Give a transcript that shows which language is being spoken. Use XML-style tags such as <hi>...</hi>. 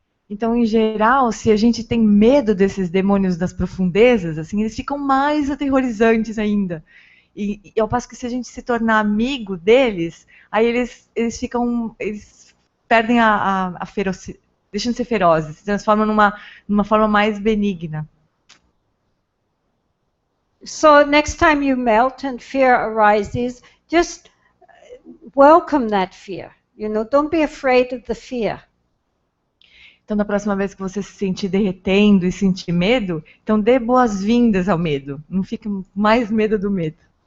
<pt>então, em geral, se a gente tem medo desses demônios das profundezas, assim, eles ficam mais aterrorizantes ainda. E ao passo que se a gente se tornar amigo deles, aí eles perdem a ferocidade, deixam de ser ferozes, se transformam numa forma mais benigna.</pt> <en>So next time you melt and fear arises, just welcome that fear. You know, don't be afraid of the fear.</en> <pt>Então, da próxima vez que você se sentir derretendo e sentir medo, então dê boas-vindas ao medo. Não fique mais medo do medo.</pt>